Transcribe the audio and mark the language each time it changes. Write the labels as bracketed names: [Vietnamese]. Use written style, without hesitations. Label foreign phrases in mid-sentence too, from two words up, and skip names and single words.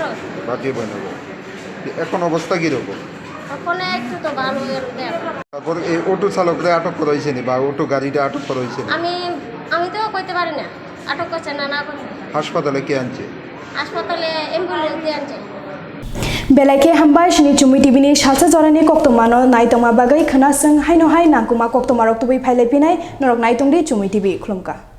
[Bangla] বাড়ি বানাবো। এখন অবস্থা কিরকম? ওখানে একটু তো ভালো তারপর এই অটো চালকরা আটক করা হয়েছে নি বা অটো গাড়িটা আটক করা হয়েছে? আমি তো কইতে পারি না আটক করছে না করছে। হাসপাতালে কে আনছে? হাসপাতালে অ্যাম্বুলেন্স দিয়ে আনছে। [Bodo] बेलाइके हामबाय सिनि चुमुइ टिभिनि सालसा जरानि कोक्तमानो नायतंमा बागै खोनासों हायनो हाय नांकुमा कोक्तमा रक्तुबै फाइलायफिनाय नरक नायतंदि चुमुइ टिभि खुलुमका।